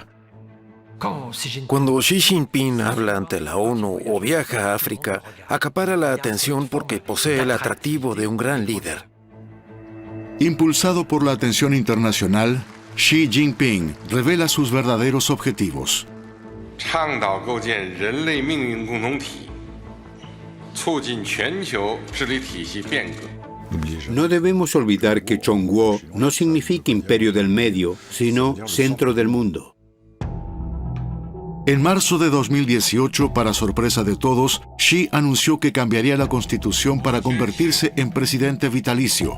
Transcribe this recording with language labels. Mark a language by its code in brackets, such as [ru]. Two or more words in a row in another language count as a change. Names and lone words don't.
[es] Cuando Xi Jinping habla ante la ONU o viaja a África, acapara la atención porque posee el atractivo de un gran líder. Impulsado por la atención internacional, Xi Jinping revela sus verdaderos objetivos. [zh] 倡导构建人类命运共同体，促进全球治理体系变革。 [es] No debemos olvidar que Chongguo no significa imperio del medio, sino centro del mundo. En marzo de 2018, para sorpresa de todos, Xi anunció que cambiaría la constitución para convertirse en presidente vitalicio.